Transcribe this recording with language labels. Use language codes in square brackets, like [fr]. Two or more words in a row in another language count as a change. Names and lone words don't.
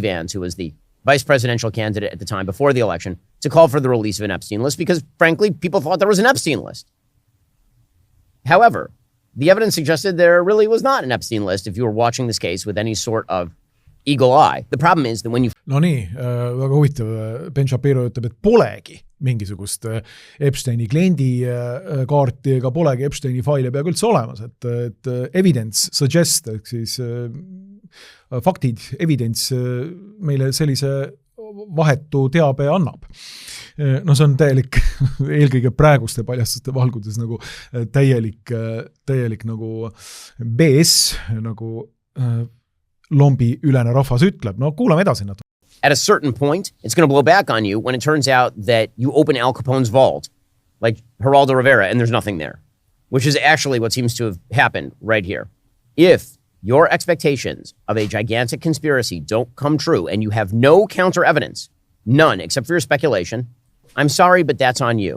[en] Vance, who was the vice presidential candidate at the time before the election, to call for the release of an Epstein list because, frankly, people thought there was an Epstein list. However, the evidence suggested there really was not an Epstein list if you were watching this case with any sort of eagle eye. The problem is that when you... [et] No nii, väga huvitav. Ben Shapiro ütleb, et polegi mingisugust Epsteini kliendi kaarti ega polegi Epsteini faile peaaegu üldse olemas, et [en] evidence suggest, [et] ehk siis faktid, evidence meile sellise vahetu teabe annab. No see on täielik, eelkõige praeguste paljastuste valgudes nagu täielik nagu BS, nagu lombi ülene rahvas ütleb. No kuulame edasi natuke. [en] At a certain point, it's going to blow back on you when it turns out that you open Al Capone's vault, like Geraldo Rivera, and there's nothing there, which is actually what seems to have happened right here. If your expectations of a gigantic conspiracy don't come true and you have no counter evidence, none except for your speculation, I'm sorry, but that's on you.